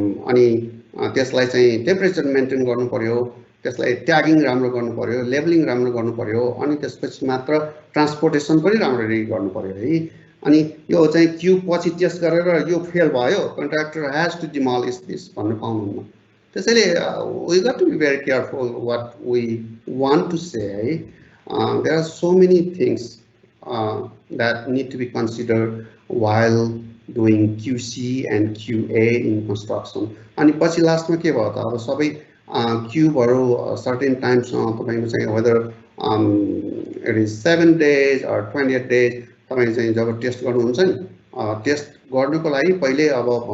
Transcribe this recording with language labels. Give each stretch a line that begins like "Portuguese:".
Nepali: अनि त्यसलाई चाहिँ टेम्परेचर मेन्टेन गर्नु पर्यो त्यसलाई ट्यागिङ राम्रो गर्नु पर्यो लेबलिङ राम्रो गर्नु पर्यो अनि त्यसपछि मात्र ट्रान्सपोर्टेसन पनि राम्ररी गर्नु पर्यो है अनि यो चाहिँ क्युब पछि टेस्ट गरेर यो फेल भयो
English: contractor has to demolish this
Nepali: भन्नु पाउनुहुन्न
English: we got to be very careful what we want to say. There are so many things that need to be considered while doing QC and QA in construction.
Nepali: And पछि लास्टमा के भयो त अब सबै क्युबहरु
English: certain times
Nepali: तपाईको चाहिँ
English: whether it is 7 days or 28 days
Nepali: तपाईले चाहिँ जब टेस्ट गर्नुहुन्छ नि टेस्ट गर्नुको लागि पहिले अब